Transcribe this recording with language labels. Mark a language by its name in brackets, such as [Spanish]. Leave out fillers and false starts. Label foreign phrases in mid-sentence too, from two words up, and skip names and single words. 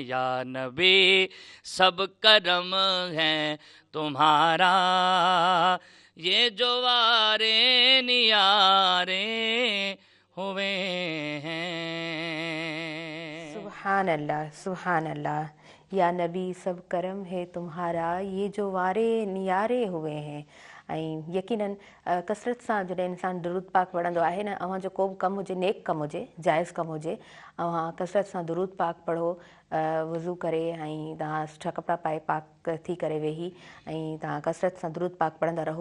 [Urdu] یا نبی سب کرم ہے تمہارا یہ جو وارے نیارے ہوئے ہیں. [Arabic] سبحان اللہ سبحان اللہ. [Urdu] یا نبی سب کرم ہے تمہارا یہ جو وارے نیارے ہوئے ہیں. [Sindhi] ऐं यकीनन कसरत सां जॾहिं इंसानु दुरूद पाक पढ़ंदो आहे न, अव्हां जो को बि कमु हुजे, नेक कमु हुजे, जाइज़ कमु हुजे, अव्हां कसरत सां दुरूद पाक पढ़ो, वज़ू करे ऐं तव्हां सुठा कपिड़ा पाए पाक थी करे वेही ऐं तव्हां कसरत सां दुरूद पाक पढ़ंदा रहो.